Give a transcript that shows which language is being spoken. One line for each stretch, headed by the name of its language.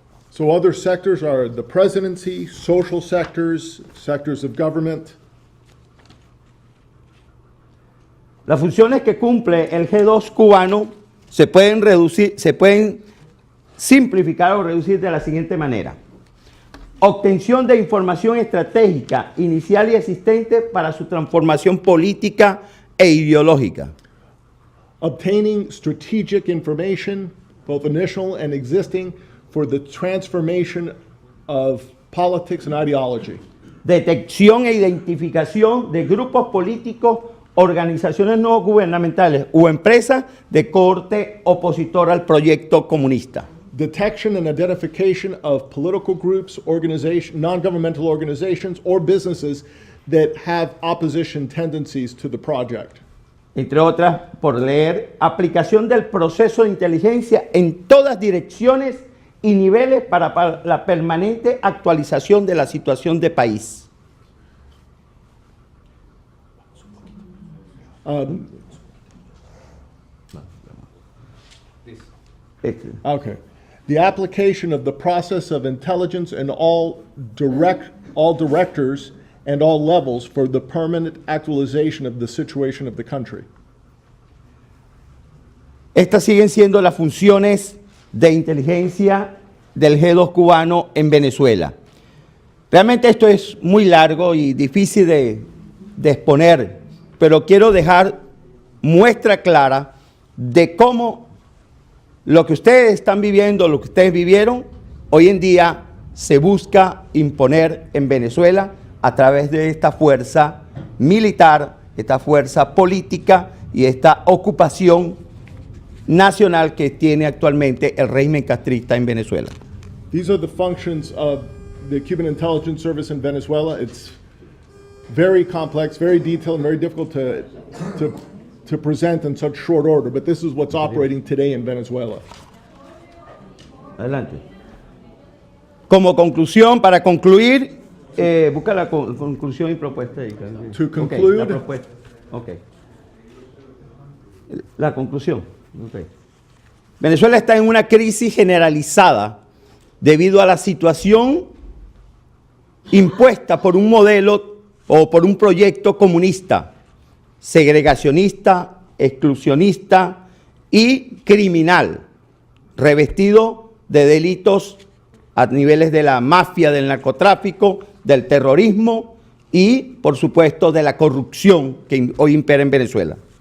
English: So other sectors are the presidency, social sectors, sectors of government.
Spanish: Las funciones que cumple el G2 cubano se pueden simplificar o reducir de la siguiente manera. Obtención de información estratégica inicial y existente para su transformación política e ideológica.
English: Obtaining strategic information, both initial and existing, for the transformation of politics and ideology.
Spanish: Detección e identificación de grupos políticos, organizaciones no gubernamentales o empresas de corte opositor al proyecto comunista.
English: Detection and identification of political groups, non-governmental organizations, or businesses that have opposition tendencies to the project.
Spanish: Entre otras, por leer, aplicación del proceso de inteligencia en todas direcciones y niveles para la permanente actualización de la situación de país.
English: Okay. The application of the process of intelligence in all directors and all levels for the permanent actualization of the situation of the country.
Spanish: Estas siguen siendo las funciones de inteligencia del G2 cubano en Venezuela. Realmente esto es muy largo y difícil de exponer, pero quiero dejar muestra clara de cómo lo que ustedes están viviendo, lo que ustedes vivieron, hoy en día se busca imponer en Venezuela a través de esta fuerza militar, esta fuerza política y esta ocupación nacional que tiene actualmente el régimen castrista en Venezuela.
English: These are the functions of the Cuban Intelligence Service in Venezuela. It's very complex, very detailed, and very difficult to present in such short order, but this is what's operating today in Venezuela.
Spanish: Adelante. Como conclusión, para concluir, busca la conclusión y propuesta.
English: To conclude,
Spanish: la propuesta. Okay. La conclusión. Okay. Venezuela está en una crisis generalizada debido a la situación impuesta por un modelo o por un proyecto comunista, segregacionista, exclusionista y criminal, revestido de delitos a niveles de la mafia, del narcotráfico, del terrorismo y, por supuesto, de la corrupción que hoy impera en Venezuela.